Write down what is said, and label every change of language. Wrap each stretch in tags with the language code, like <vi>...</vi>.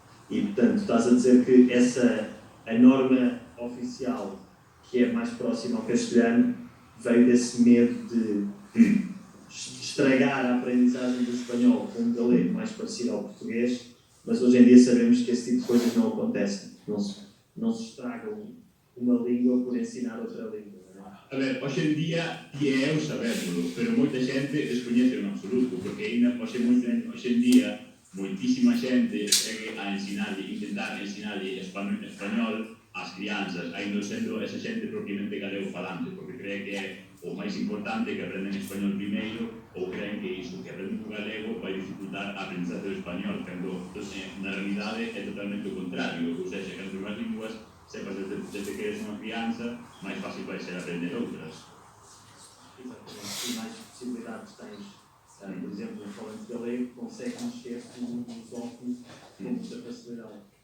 <pt>E, portanto, estás a dizer que a norma oficial, que é mais próxima ao castelhano, veio desse medo de estragar a aprendizagem do espanhol com um galego mais parecido ao português, mas hoje em dia sabemos que esse tipo de coisas não acontecem. Não se estraga uma língua por ensinar outra língua.</pt> <gl>A ver, hoxe en día ti e eu sabémoslo, pero moita xente descoñece en absoluto, porque ainda hoxe en día moitísima xente segue a intentar ensinarlle español ás crianzas, ainda sendo esa xente propiamente galego falante, porque cree que é o máis importante que aprenden español primeiro, ou creen que iso, que aprenden o galego vai dificultar a aprendizaje do español, cando na realidade é totalmente o contrario, ou seja, que as dúas linguas sepas desde que eres unha crianza, máis fácil vai ser aprender outras.</gl> <pt>Exatamente. E mais possibilidades tens. Por exemplo, um falante galego consegue mexer-se num lusófono com muita facilidade.</pt>